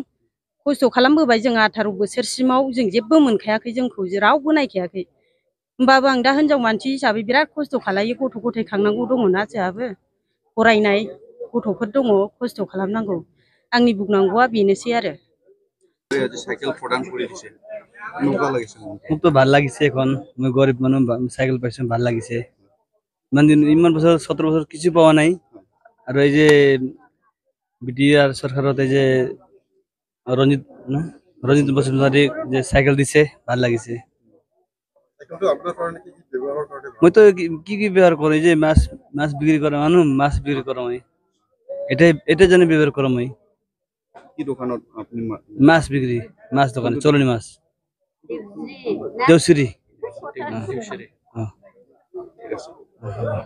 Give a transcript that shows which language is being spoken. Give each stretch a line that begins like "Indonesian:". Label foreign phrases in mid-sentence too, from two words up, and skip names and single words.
Bodo: खस्थ' खालामबोबाय जों 18 बोसोरसिमाव जों जेबो मोनखायाखै, जोंखौ रावबो नायखायाखै। होमबाबो आं दा हिनजाव मानसि हिसाबै बिराद खस्थ' खालायो, गथ' गथाय खांनांगौ दङना जोंहाबो। फरायनाय गथ'फोर दङ, खस्थ' खालामनांगौ। आंनि बुंनांगौआ बेनोसै आरो।
Assamese: মোক তো ভাল লাগিছে এখন, মই গরিব মানুহ, সাইকেল পাইছো, ভাল লাগিছে।
Bangla: ইমান বছর 17 বছর কিছু পাওয়া নাই।
Assamese: আর এই যে বিটিআর সরকারত এই যে রঞ্জিত বসুমতারী যে সাইকেল দিছে, ভাল লাগিছে। মই তো কি ব্যবহার করি, যে মাছ বিক্রি করা মানুষ, মাছ বিক্রি করা মই এটা জানি ব্যবহার করা মই। কি দোকানত আপনি? মাছ বিক্রি, মাছ দোকানে, চলনি মাছ, দেউসিরি।